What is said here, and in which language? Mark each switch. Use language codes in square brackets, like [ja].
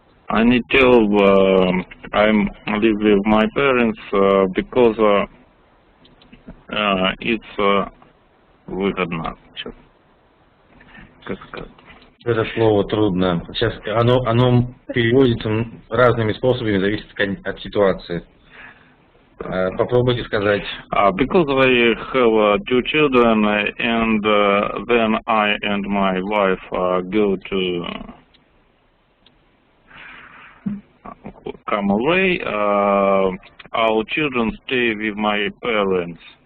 [en] I need to I'm live with my parents because it's [ru] выгодно. Как сказать? Это слово трудно. Сейчас оно переводится разными способами, зависит от ситуации. Попробуйте сказать. [en] Because I have two children, and then I and my wife go to come away, our children stay with my parents.